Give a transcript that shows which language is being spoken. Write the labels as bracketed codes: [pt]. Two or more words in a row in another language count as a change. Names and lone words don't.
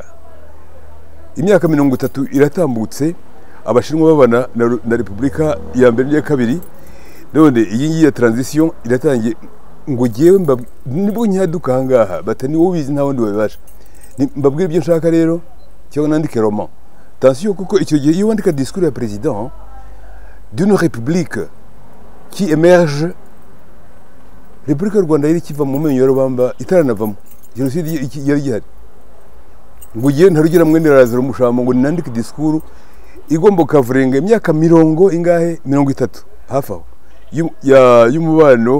[rw] Imyaka 30 iratambutse, Abashinwa babana na Repubulika ya mbere n'iya kabiri, none iyi ngiyi ya transition iratangiye. Ngo jewe nibwo nyaduka ahangaha, batani wowe ubizi nta wundi wabibasha. Mbabwira ibyo nshaka rero, cyangwa nandike roman. Attention, kuko icyo gihe iyo wandika discours ya [fr] président d'une république qui émerge, [rw] Repubulika y'u Rwanda yari kiva mu menyo ya rubamba itaranavamo, jenoside yari gihari. Ngo jewe ntarugera mwene Lazaro Mushamo ngo nandike discours igomba kavurenga imyaka 30 hafi aho y'umubano